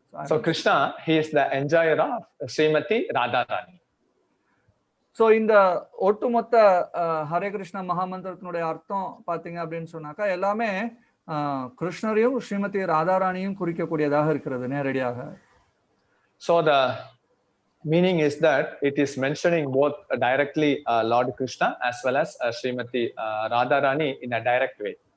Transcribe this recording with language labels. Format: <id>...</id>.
<en>So Krishna, he is the enjoyer of Srimati Radharani.</en> <ta>So இந்த ஒட்டுமொத்த ஹரே கிருஷ்ணா மகாமந்திரத்தினுடைய அர்த்தம் பார்த்தீங்க அப்படின்னு சொன்னாக்கா எல்லாமே கிருஷ்ணரையும் ஸ்ரீமதி ராதாராணியும் குறிக்கக்கூடியதாக இருக்கிறது நேரடியாக.</ta> <en>So the meaning is that it is mentioning both directly Lord Krishna as well as Srimati Radharani in a direct way.</en>